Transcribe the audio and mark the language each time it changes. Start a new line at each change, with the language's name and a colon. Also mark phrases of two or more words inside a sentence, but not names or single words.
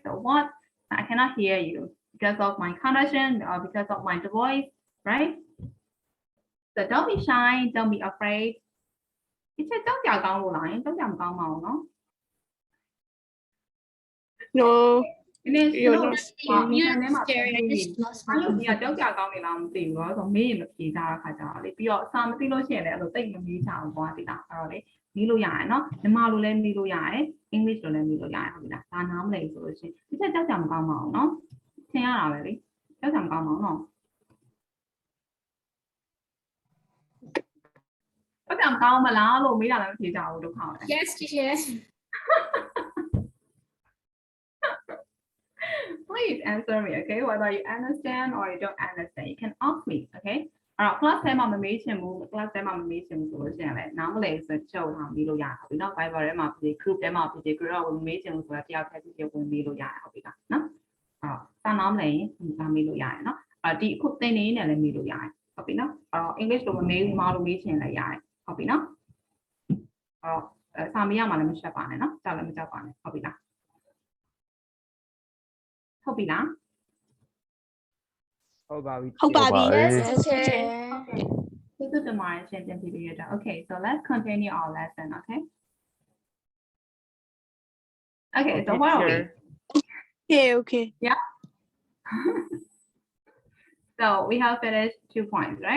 English: So what, I cannot hear you because of my condition or because of my voice, right? So don't be shy, don't be afraid. It's a don't no. No, you're You're not. scary. I just lost my confidence.
Burmese: ကြောက်ကြကောင်းနေလားမသိဘူးတော့ဆိုမေးရင်မဖြေကြတဲ့ခါကျတော့လေပြီးတော့စာမသိလို့ရှိရင်လည်းအဲ့လိုတိတ်မမေးကြဘူးကွာဒီလားအဲ့တော့လေမေးလို့ရရနော်မြန်မာလိုလည်းမေးလို့ရတယ် English လိုလည်းမေးလို့ရတယ်ဟုတ်ပြီလားဒါနားမလည်ဆိုလို့ရှိရင်ဒီချက်ကြောက်ကြမကောင်းပါဘူးနော်သင်ရတာပဲလေကြောက်ကြမကောင်းပါဘူးနော်ကြောက်ကြမကောင်းမလားလို့မေးတာလည်းမဖြေကြဘူးဒုက္ခပဲ
English: Yes, teacher. Please answer me, okay? Whether you understand or you don't understand, you can ask me, okay?
Burmese: အဲ့တော့ class ထဲမှာမမေးချင်ဘူး class ထဲမှာမမေးချင်ဘူးဆိုလို့ရှိရင်လည်းနားမလည်ဆိုချုပ်ထားပြီးလို့ရဟုတ်ပြီနော် Viber ထဲမှာဖြစ် group ထဲမှာဖြစ် group တော့မမေးချင်ဘူးဆိုတော့တယောက်တစ်ချက်ဝင်မေးလို့ရတယ်ဟုတ်ပြီလားနော်အဲ့တော့စာနားမလည်ရင်ဒါမေးလို့ရတယ်နော်အဲ့ဒီအခုသင်နေနေလည်းမေးလို့ရတယ်ဟုတ်ပြီနော်အဲ့တော့ English လိုမမေးဘူးမလိုမေးချင်လည်းရတယ်ဟုတ်ပြီနော်အဲ့တော့စာမေးရမှာလည်းမရှက်ပါနဲ့နော်ကြောက်လည်းမကြောက်ပါနဲ့ဟုတ်ပြီလားဟုတ်ပြီလား ဟုတ်ပါပြီ ဟုတ်ပါပြီ
English: Yes, teacher. Okay, so let's continue our lesson, okay? Okay, so where are we? Okay. Yeah. So we have finished 2 points, right?